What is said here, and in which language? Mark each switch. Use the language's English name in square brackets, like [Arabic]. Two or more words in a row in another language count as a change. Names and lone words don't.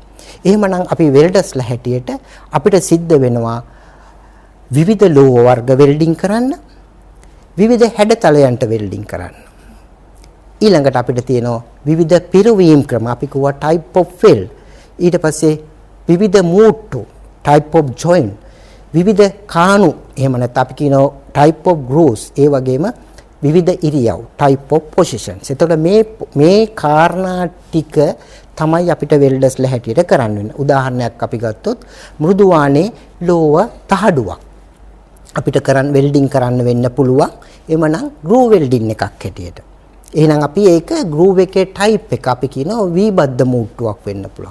[Sinhala] එහෙමනම් අපි වෙල්ඩර්ස්ලා හැටියට අපිට සිද්ධ වෙනවා විවිධ ලෝහ වර්ග වෙල්ඩින් කරන්න, විවිධ හැඩතලයන්ට වෙල්ඩින් කරන්න. ඊළඟට අපිට තියෙනවා විවිධ පිරවීම් ක්‍රම, අපි කියවා [English] type of weld. [Sinhala] ඊට පස්සේ විවිධ මූට්ටු, [English] type of joint, [Sinhala] විවිධ කාණු, එහෙම නැත්නම් අපි කියනවා [English] type of grooves. [Sinhala] ඒ වගේම විවිධ ඉරියව්, [English] type of positions. [Sinhala] එතකොට මේ කාරණා ටික තමයි අපිට වෙල්ඩර්ස්ලා හැටියට කරන්න වෙන්නේ. උදාහරණයක් අපි ගත්තොත් මෘදුවානේ ලෝහ තහඩුවක් අපිට වෙල්ඩින් කරන්න වෙන්න පුළුවන්. එමනම් ග්‍රූ වෙල්ඩින් එකක් හැටියට. එහෙනම් අපි ඒක ග්‍රූව් එකේ ටයිප් එක අපි කියනවා V බද්ධ මූට්ටුවක් වෙන්න පුළුවන්.